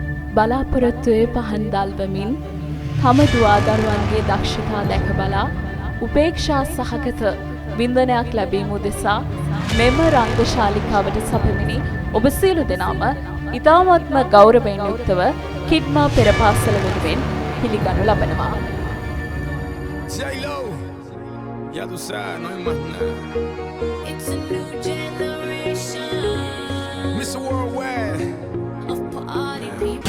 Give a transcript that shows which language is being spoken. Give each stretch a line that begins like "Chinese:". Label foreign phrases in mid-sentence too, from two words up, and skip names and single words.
Sinhala: බලාපොරොත්තුවේ පහන් දල්වමින් තම දුවා දරුවන්ගේ දක්ෂතා දැක බලා උපේක්ෂා සහගත වින්දනයක් ලැබීම උදෙසා මෙම රංගශාලිකාවට සැපමිනි ඔබ සියලු දෙනාම ඉතාමත්ම ගෞරවයෙන් යුක්තව කිඩ්මා පෙර පාසල වෙනුවෙන් පිළිගනු ලබනවා.
Spanish: J-Lo, ya tú sabes, no hay más nada.
English: It's a new generation Mr. Worldwide. of party people.